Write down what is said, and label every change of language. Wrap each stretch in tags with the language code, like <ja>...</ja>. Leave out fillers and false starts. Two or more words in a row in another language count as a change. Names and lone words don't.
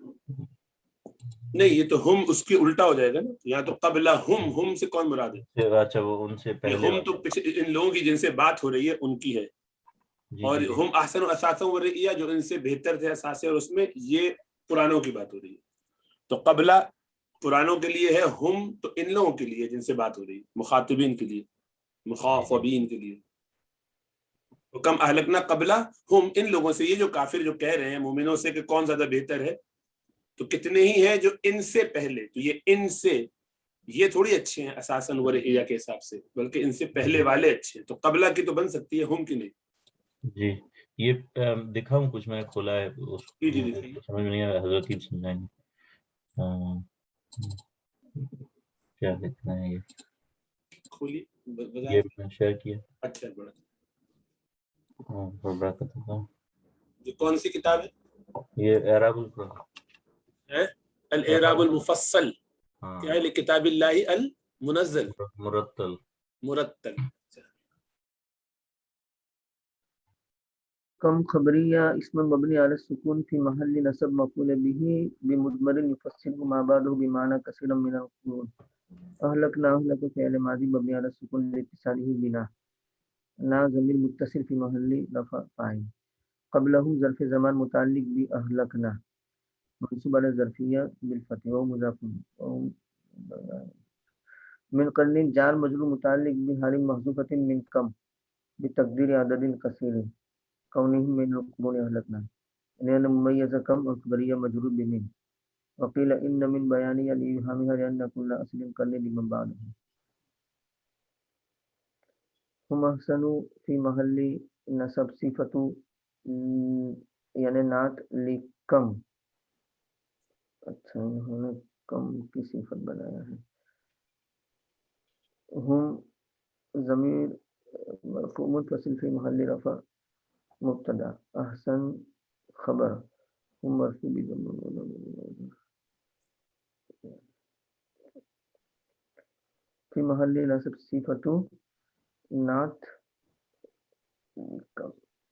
<ur>نہیں یہ تو ہم اس کی الٹا ہو جائے گا نا, یہاں تو قبل ہم سے کون مراد ہے؟ اچھا وہ ان سے پہلے ہم تو ان لوگوں کی جن سے بات ہو رہی ہے ان کی ہے, اور</ur> <ar>ہم احسن اساسا و رعیہ</ar> <ur>جو ان سے بہتر تھے اساسے, اور اس میں یہ پرانوں کی بات ہو رہی ہے. تو قبلہ پرانوں کے لیے ہے, ہم تو ان لوگوں کے لیے جن سے بات ہو رہی ہے, مخاطبین کے لیے, مخاطبین کے لیے.</ur> <ar>کم اہلکنا قبلہ ہم,</ar> <ur>ان لوگوں سے, یہ جو کافر جو کہہ رہے ہیں مومنوں سے کہ کون زیادہ بہتر ہے, تو کتنے ہی ہیں جو ان سے پہلے, تو یہ ان سے, یہ تھوڑی اچھے ہیں</ur> <ar>اساساً و رعیہ</ar> <ur>کے حساب سے, بلکہ ان سے پہلے والے اچھے ہیں. تو قبلہ کی تو بن سکتی ہے, ہم کی نہیں. جی یہ دکھاؤں کچھ میں نے کھولا ہے, جی سمجھ میں نہیں آیا, حضرت ہی سمجھائیں گے کیا لکھنا ہے. کھولی یہ میں شیئر کیا. اچھا بڑا, برکت ہوں. یہ کون سی کتاب ہے؟ یہ اعراب القرآن, الاعراب المفصل ہاں, لکتاب اللہ المنزل مرتل. مرتل.</ur> <ar>کم خبریہ اسم مبنی علی السکون فی محل نصب مفعول به بمضمر یفسره ما بعده بمعنى كثيرا من القرون. اهلکنا اهلک فعل ماضی مبنی علی السکون لاتصاله بنا, نا ضمیر متصل فی محل رفع فاعل, قبلہ ظرف زمان متعلق باهلکنا منصوب علی ظرفیہ بالفتح و مضاف من قرن جار مجرور متعلق بحال محذوفۃ من کم بتقدیر عدد کثیر کونہم من القرون اہلکنا, انہیں ممیز کم اور خبریہ مجرور بمن, وقیل ان من بیانیہ لیہامها لأن کل اصل قرن لمن بعدہ. ہم احسن فی محل نصب صفت یعنی نعت لکم.</ar> <ur>اچھا انہوں نے کم کی صفت بنایا ہے.</ur> <ar>ہم ضمیر مرفوع متصل فی محل رفع مبتدا, احسن خبر, ہم مرفوع بضم فی محل نصب صفت نعت کم.</ar>